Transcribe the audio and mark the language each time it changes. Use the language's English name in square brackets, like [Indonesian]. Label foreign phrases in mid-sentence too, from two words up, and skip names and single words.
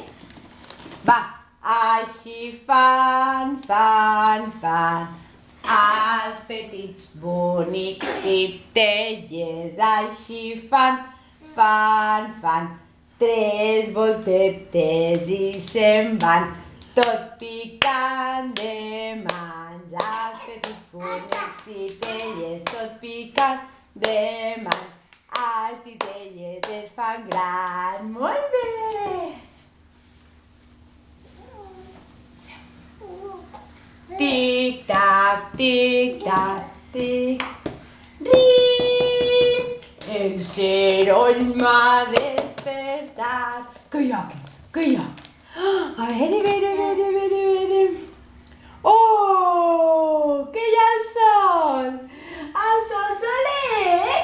[Catalan] Va, així fan, els petits bonics titelles, així fan, 3 voltetes i se'n van, tot picant de mans, els petits bonics titelles, tot picant de mans, els titelles es fan gran, molt bé! Tic-tac, tic-tac, tic, rin! El ceroll m'ha despertat. Què hi ha aquí? Què hi ha? A veure. Oh! Què hi ha al sol? El sol solet!